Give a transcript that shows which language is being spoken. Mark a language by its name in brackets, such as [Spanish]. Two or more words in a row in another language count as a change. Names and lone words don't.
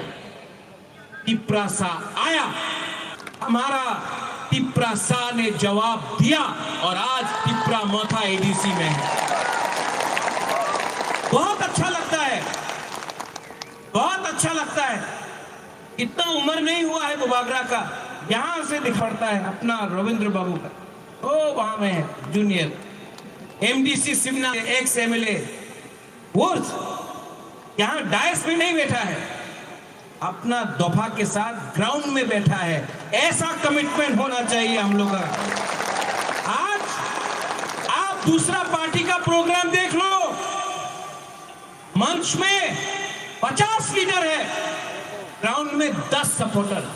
[Hindi] तिपरासा आया, हमारा तिपरासा ने जवाब दिया और आज तिपरा मोथा एडीसी में है। बहुत अच्छा लगता है, बहुत अच्छा लगता है। इतना उम्र नहीं हुआ है बुबागरा का, यहां से दिखता है अपना रविंद्र बाबू का, ओ वहां में है [English] junior MDC [Hindi] सिमना, [English] ex MLA, [Hindi] वो यहां डायस में नहीं बैठा है, अपना दफा के साथ ग्राउंड में बैठा है। ऐसा कमिटमेंट होना चाहिए हम लोग का। आज आप दूसरा पार्टी का प्रोग्राम देख लो, मंच में 50 लीडर है, ग्राउंड में 10 सपोर्टर।